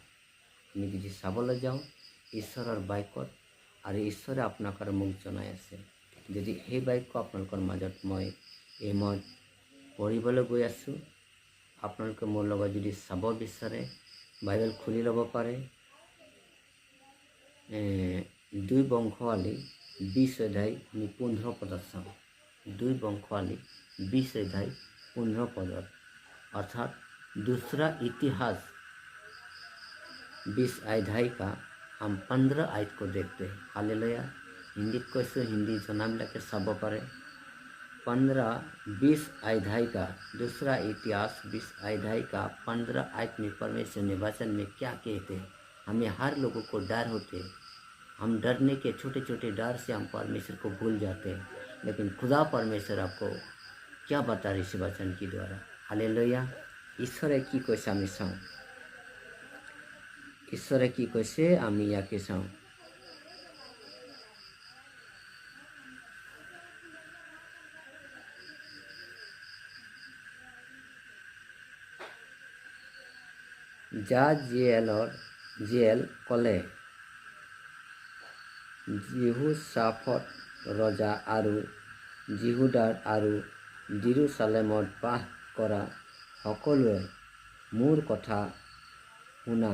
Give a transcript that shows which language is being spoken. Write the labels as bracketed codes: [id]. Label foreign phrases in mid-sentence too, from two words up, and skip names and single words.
[as] আমি যদি চাবলৈ যাওঁ ঈশ্বৰৰ বাক্যত আৰু ঈশ্বৰে আপোনাক আৰু মোক জনাই আছে, যদি সেই বাক্য আপোনালোকৰ মাজত মই পঢ়িবলৈ গৈ আছোঁ, আপোনালোকে মোৰ লগত যদি চাব বিচাৰে বাইবেল খুলি ল'ব পাৰে। 2 বংশাৱলী 20 অধ্যায় আমি 15 পদত চাওঁ। 2 বংশাৱলী 20 অধ্যায় 15 পদত, [hi] अर्थात दूसरा इतिहास 20 अध्याय का हम 15 आयत को देखते हैं। हालेलुया। हिंदी कैसे हिंदी [as] জনাবিলাকে চাব পাৰে। [hi] 20 अध्याय का दूसरा इतिहास 20 अध्याय का 15 आयत में परमेश्वर ने वचन में क्या कहते हैं। हमें हर लोगों को डर होते हैं, हम डरने के छोटे छोटे डर से हम परमेश्वर को भूल जाते हैं, लेकिन खुदा परमेश्वर आपको क्या बता रहे इस वचन के द्वारा। [as] हालेलुया। ঈশ্বৰে কি কৈছে আমি চাওঁ। ঈশ্বৰে কি কৈছে আমি ইয়াকে চাওঁ। জীয়েল ক'লে, জিহুচাফত ৰজা আৰু জিহুদাৰ আৰু জেৰুজালেমত বাস কৰা সকলোৱে মোৰ কথা শুনা।